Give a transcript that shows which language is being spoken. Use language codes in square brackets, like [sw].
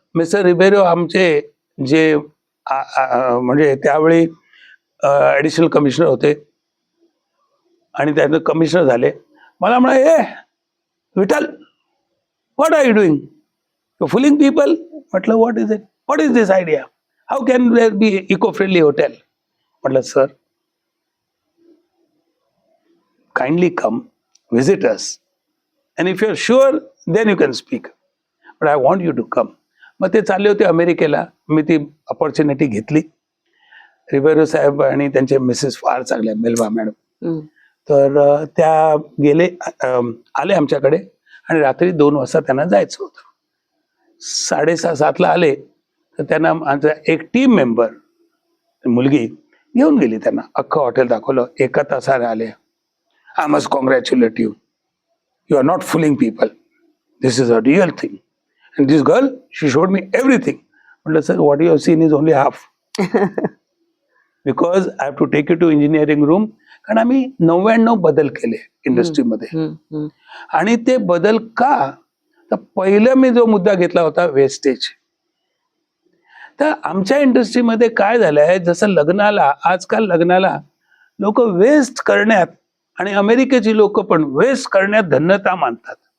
[mr] Mister Ribeiro आमचे जे म्हणजे त्यावेळी ऍडिशनल कमिशनर होते आणि त्यानंतर कमिशनर झाले. मला म्हणाले, [en] ए Vitthal, what are you doing, you fooling people. [mr] म्हटलं [en] What is it, what is this idea, how can there be eco friendly hotel. [mr] म्हटलं [en] Sir, kindly come visit us, and if you're sure then you can speak, but I want you to come. [mr] मग ते चालले होते अमेरिकेला. मी ती opportunity घेतली. रिबेरो साहेब आणि त्यांचे मिसेस फार चांगल्या, मेलवा मॅडम. हम्म. तर त्या गेले, आले आमच्याकडे आणि रात्री 2 वाजता त्यांना जायचं होतं. 6:30-7 आले. तर त्यांना माझा एक टीम मेंबर मुलगी घेऊन गेली. त्यांना अख्खं हॉटेल दाखवलं. 1 तासाने आले. [en] I must congratulate you. You are not fooling people. This is a real thing. And this girl, she showed me everything. [mr] म्हटलं [en] Sir, what you have seen is only half. Because I have to take you to engineering room. [mr] कारण आम्ही 99 बदल केले इंडस्ट्रीमध्ये. हम्म, हम्म, आणि ते बदल का, तर पहिलं मी जो मुद्दा घेतला होता वेस्टेज. तर आमच्या इंडस्ट्रीमध्ये काय झालंय, जसं लग्नाला, आजकाल लग्नाला लोक वेस्ट करण्यात, आणि अमेरिकेची लोक पण वेस्ट करण्यात धन्यता मानतात.